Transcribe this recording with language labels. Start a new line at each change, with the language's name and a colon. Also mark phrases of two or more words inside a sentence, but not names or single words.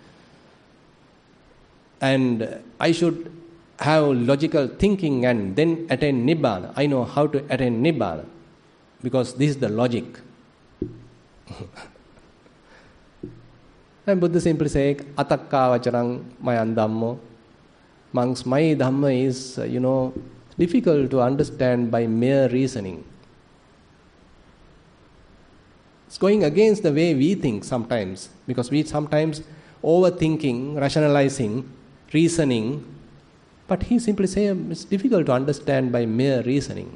English: And I should have logical thinking and then attain Nibbana. I know how to attain Nibbana because this is the logic. And Buddha simply says,
Pali: Atakka vachanang mayan dhammo.
English: monks, my Dhamma is, difficult to understand by mere reasoning. It's going against the way we think sometimes, because we sometimes overthinking, rationalizing, reasoning, but he simply says it's difficult to understand by mere reasoning.